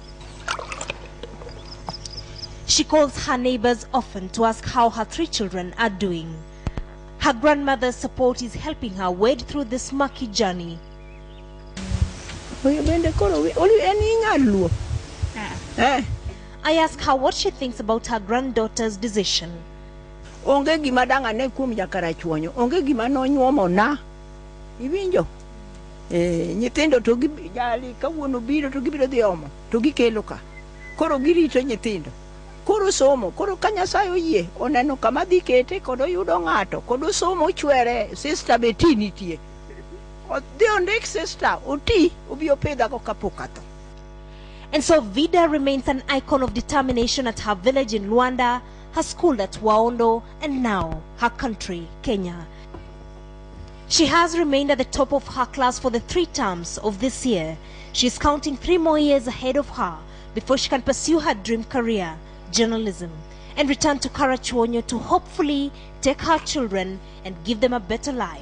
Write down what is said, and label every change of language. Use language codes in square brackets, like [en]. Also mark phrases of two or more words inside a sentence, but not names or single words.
[en] She calls her neighbors often to ask how her 3 children are doing. Her grandmother's support is helping her wade through this murky journey. I ask her what she thinks about her granddaughter's decision. [luo] Onge gima danga ne kum Karachuonyo, onge gima nonyuomo na. Iwinjo? Nyithindo to jali kawuono biro to gibiro dhi omo, to gikelo ka. Koro girito nyithindo. Koro somo, koro ka Nyasaye oyie, oneno kama dhi kete kod oyudo ng'ato, kod osomo chwere, sister beti nitie. Odhi ondik sister, oti, obi opedha go kapok atho. [en] And so Vida remains an icon of determination at her village in Luanda, her school at Waondo, and now her country, Kenya. She has remained at the top of her class for the 3 terms of this year. She is counting 3 more years ahead of her before she can pursue her dream career, journalism, and return to Karachuonyo to hopefully take her children and give them a better life.